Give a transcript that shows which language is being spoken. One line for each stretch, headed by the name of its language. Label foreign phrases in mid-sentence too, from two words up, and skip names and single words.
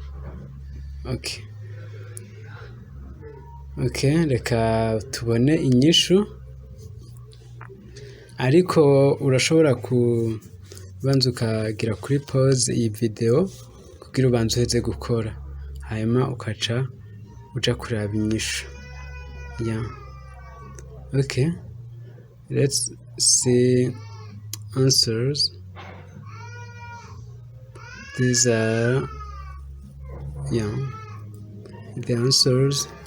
Rundi: Okay, reka tubone inyishu ariko urashobora kubanza ukagira kuri pause iyi video kugira ubanze uheze gukora hanyuma ukaca uja kuraba inyishu.
English: Yeah. Okay, let's see answers. These are the answers.